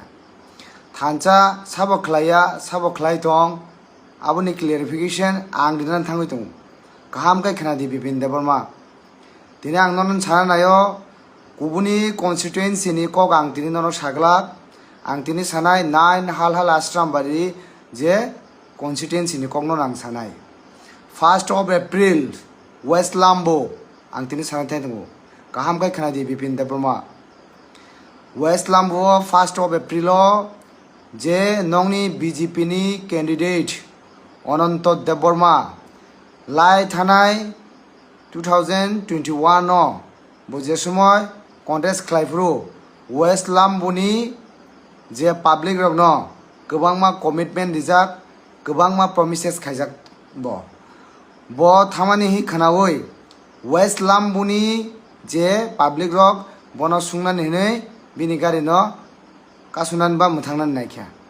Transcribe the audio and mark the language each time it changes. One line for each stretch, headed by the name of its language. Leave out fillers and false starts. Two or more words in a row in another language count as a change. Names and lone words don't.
Kok Borok: थानसा साबो खलाय दं आबोनि क्लियरिफिकेशन आं दिनान थांगै दं गाहाम काय खोनादि बिपिन देबबर्मा दिनै आं नन साना नायो गुबुनि कन्स्टिट्युएन्सिनि कक आं दिनै नन सागला आं दिनै सानाय नाइन हाल हाल आश्रामबारि जे कन्स्टिट्युएन्सिनि कक नन आं सानाय
English: 1st of April
Kok Borok: वेस्ट लाम्बो आं दिनै सानाय दं गाहाम काय खोनादि बिपिन देबबर्मा वेस्ट लाम्बो
English: 1st of April
Kok Borok: जे नंनि बीजेपी नि कैंडिडेट अनंत देबबर्मा लाई थानाय 2021 नो बुझे समय कन्टेस्ट खालायफ्रु वेस्ट लाम्बोनि जे पब्लिक रक न गोबांमा कमिटमेन्ट दिजाक गोबांमा प्रमिसेस खायजाक बो थामानि हि खानावै वेस्ट लाम्बोनि जे पब्लिक रक बनो सुंनानै हिनै बिनि गारि न कासुनान बा मुथांनान नायख्या